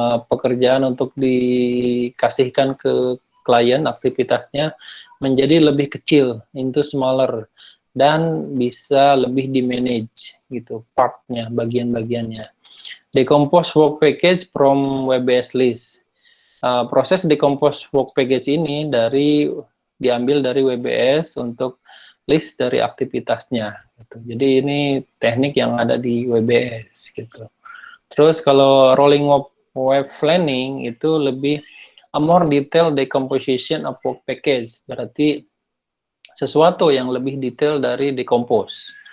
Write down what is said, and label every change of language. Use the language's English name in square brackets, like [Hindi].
[Indonesian] pekerjaan untuk dikasihkan ke klien aktivitasnya menjadi lebih kecil, [English] into smaller, [Indonesian] dan bisa lebih di manage gitu partnya, bagian-bagiannya. [English] Decompose work package from WBS list. [Indonesian] Proses decompose work package ini diambil dari WBS untuk list dari aktivitasnya gitu. Jadi ini teknik yang ada di WBS gitu. Terus kalau rolling web planning itu lebih [English] a more detailed decomposition of work package, [Indonesian] berarti sesuatu yang lebih detail dari decompose.